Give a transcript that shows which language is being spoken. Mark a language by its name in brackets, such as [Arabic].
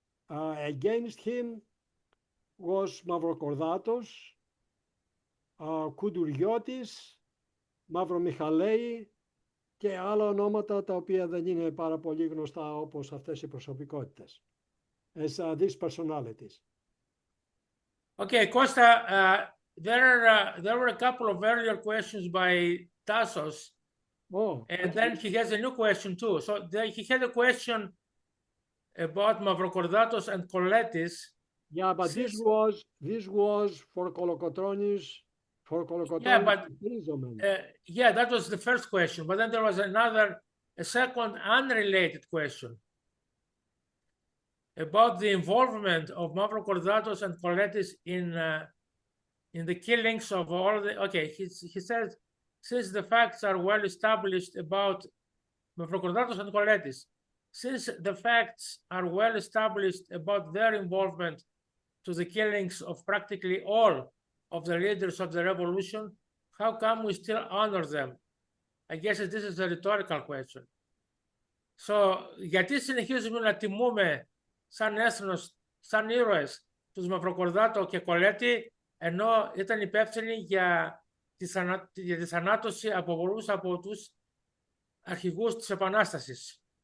[English] Against him was [Greek] Mavrokordatos, Κουντουριώτης, Μαυρομιχαλέη και άλλα ονόματα τα οποία δεν είναι πάρα πολύ γνωστά όπως αυτές οι προσωπικότητες. [English] As these personalities. Okay, Costa, there were a couple of earlier questions by Tassos, and then he has a new question too. So he had a question about Mavrokordatos and Koletis. Yeah, but this was for Kolokotronis, Yeah, but imprisonment. yeah, that was the first question. But then there was a second unrelated question about the involvement of Mavrokordatos and Koletis in the killings of all the. Okay, he says, since the facts are well established about Mavrokordatos and Koletis, since the facts are well established about their involvement to the killings of practically all of the leaders of the revolution, how come we still honor them? I guess this is a rhetorical question. [Greek] So, γιατί συνεχίζουμε να τιμούμε σαν έθνος, σαν ήρωες, τους Μαυροκορδάτο και Κολέτη, ενώ ήταν υπεύθυνοι για τη θανάτωση από πολλούς από τους αρχηγούς της Επανάστασης?